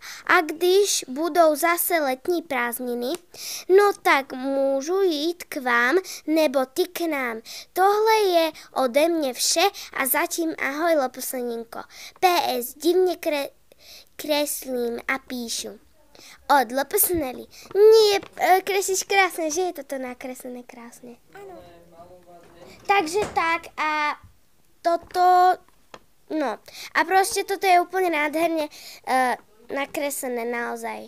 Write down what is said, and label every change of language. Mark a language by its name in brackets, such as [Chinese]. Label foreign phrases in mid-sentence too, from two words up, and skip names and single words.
[Czech] A když budou zase letní prázdniny, no tak můžu jít k vám nebo ty k nám. Tohle je ode mě vše a zatím ahoj, Lupusnelinko. PS, divně kreslím a píšu. Od Lupusnely. [Slovak] Nie, kreslíš krásne, že je toto nakreslené krásne. Áno. Takže tak a toto, no a proste toto je úplne nádherne nakreslené naozaj.